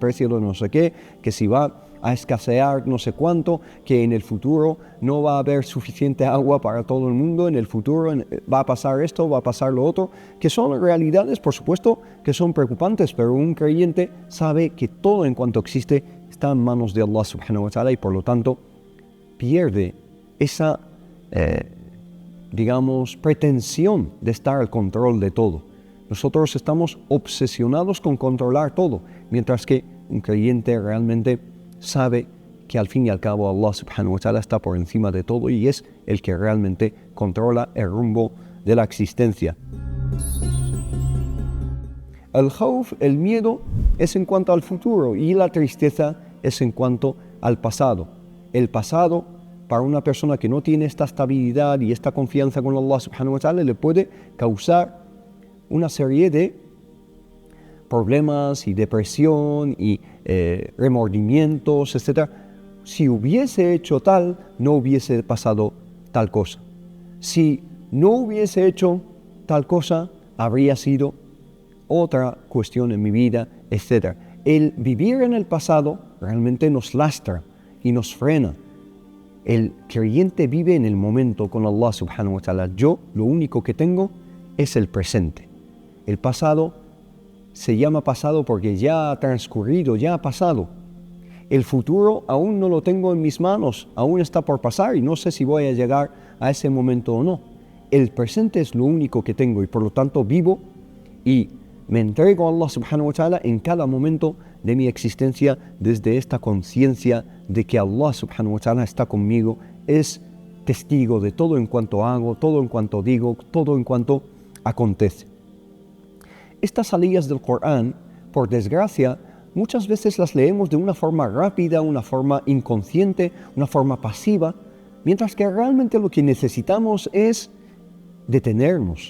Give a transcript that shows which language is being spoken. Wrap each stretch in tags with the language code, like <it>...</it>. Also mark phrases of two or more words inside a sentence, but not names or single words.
<es>precio de no sé qué, que si va a escasear no sé cuánto, que en el futuro no va a haber suficiente agua para todo el mundo, en el futuro va a pasar esto, va a pasar lo otro, que son realidades, por supuesto, que son preocupantes, pero un creyente sabe que todo en cuanto existe está en manos de</es> <ar>الله سبحانه وتعالى</ar> <es>y por lo tanto pierde esa pretensión de estar al control de todo. Nosotros estamos obsesionados con controlar todo, mientras que un creyente realmente sabe que al fin y al cabo</es> <ar>الله سبحانه وتعالى</ar> <es>está por encima de todo y es el que realmente controla el rumbo de la existencia. El khawf, el miedo, es en cuanto al futuro y la tristeza es en cuanto al pasado. El pasado, para una persona que no tiene esta estabilidad y esta confianza con</es> <ar>الله سبحانه وتعالى,</ar> <es>le puede causar una serie de problemas y depresión y remordimientos, etc. Si hubiese hecho tal, no hubiese pasado tal cosa. Si no hubiese hecho tal cosa, habría sido otra cuestión en mi vida, etc. El vivir en el pasado realmente nos lastra y nos frena. El creyente vive en el momento con</es> <ar>الله سبحانه وتعالى.</ar> <es>Yo lo único que tengo es el presente. El pasado se llama pasado porque ya ha transcurrido, ya ha pasado. El futuro aún no lo tengo en mis manos, aún está por pasar y no sé si voy a llegar a ese momento o no. El presente es lo único que tengo y por lo tanto vivo y me entrego a</es> <ar>الله سبحانه وتعالى</ar> <es>en cada momento de mi existencia desde esta conciencia de que</es> <ar>الله سبحانه وتعالى</ar> <es>está conmigo, es testigo de todo en cuanto hago, todo en cuanto digo, todo en cuanto acontece. Estas aliyas del Corán, por desgracia, muchas veces las leemos de una forma rápida, una forma inconsciente, una forma pasiva, mientras que realmente lo que necesitamos es detenernos.</es>